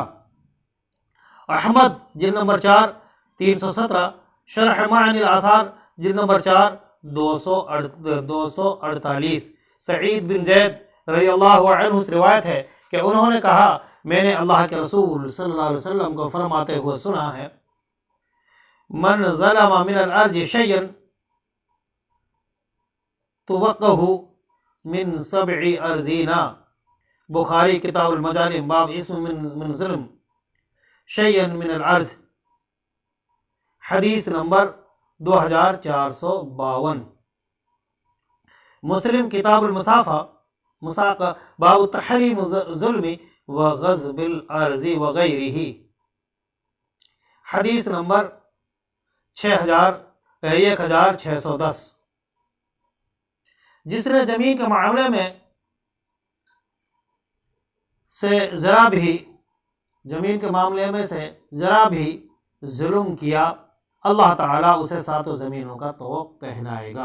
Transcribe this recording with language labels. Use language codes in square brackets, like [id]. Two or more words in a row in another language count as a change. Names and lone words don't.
[ur] احمد جلد نمبر 4 317، شرح معانی الآثار جلد نمبر 4 248۔ سعید بن زید رضی اللہ عنہ سے روایت ہے کہ انہوں نے کہا، میں نے اللہ کے رسول صلی اللہ علیہ وسلم کو فرماتے ہوئے سنا ہے، [ar] من ظلم من الارض شیئا توقہ من 7 ارضین۔ [ur] بخاری کتاب المظالم باب اسم من ظلم شیئا من الارض، حدیث نمبر 2452۔ مسلم کتاب المسافہ باب تحریم ظلم و غصب الارض وغیرہ، حدیث نمبر 1610۔ جس نے زمین کے معاملے میں سے ذرا بھی ظلم کیا، اللہ تعالیٰ اسے 7 زمینوں کا طوق پہنائے گا۔